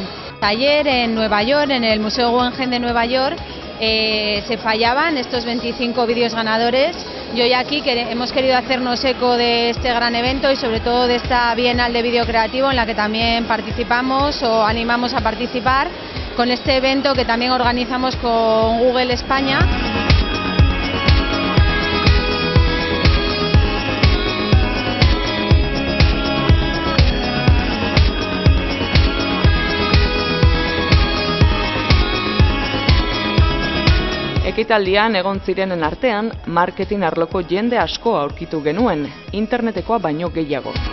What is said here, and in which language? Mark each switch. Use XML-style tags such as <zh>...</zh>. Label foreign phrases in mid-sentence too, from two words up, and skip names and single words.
<es>Ayer en Nueva York, en el Museo Guggenheim de Nueva York, se fallaban estos 25 vídeos ganadores. Y hoy aquí hemos querido hacernos eco de este gran evento y sobre todo de esta Bienal de Vídeo Creativo en la que también participamos o animamos a participar con este evento que también organizamos con Google España.</es> <eu>Ekitaldian egon zirenen artean, marketing arloko jende asko aurkitu genuen, internetekoa baino gehiago.</eu>